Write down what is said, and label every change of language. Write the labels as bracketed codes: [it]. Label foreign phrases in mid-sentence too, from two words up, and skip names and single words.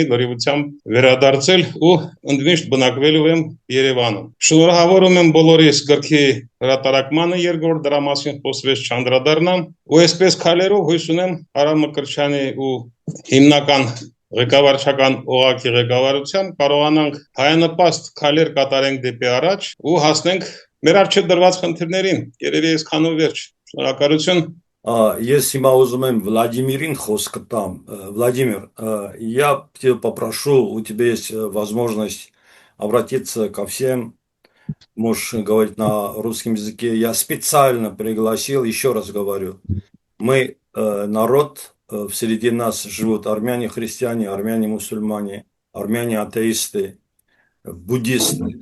[hy] լրիվությամբ վերադարձել ու ընդմիշտ բնակվելու եմ Երևանում։ Շնորհավորում եմ բոլորիս գրքի հրատարակմանը երկրորդ դրա մասին խոսվեց չանդրադառնամ, ու այսպես քայլերով հույս ունեմ Արամ Մկրտչյանի ու հիմնական ղեկավարչական օղակի ղեկավարությամբ կարողանանք հայանպաստ քայլեր կատարենք դեպի առաջ ու հասնենք մեր առջև դրված խնդիրներին։ Երևի այսքանով վերջ։ Շնորհակալություն։ Ես հիմա ուզում եմ Վլադիմիրին խոսքը տամ. [ru] Владимир, я тебя попрошу, у тебя есть возможность обратиться ко всем, можешь говорить на русском языке. Я специально пригласил, еще раз говорю, мы народ, среди нас живут армяне-христиане, армяне-мусульмане, армяне-атеисты, буддисты.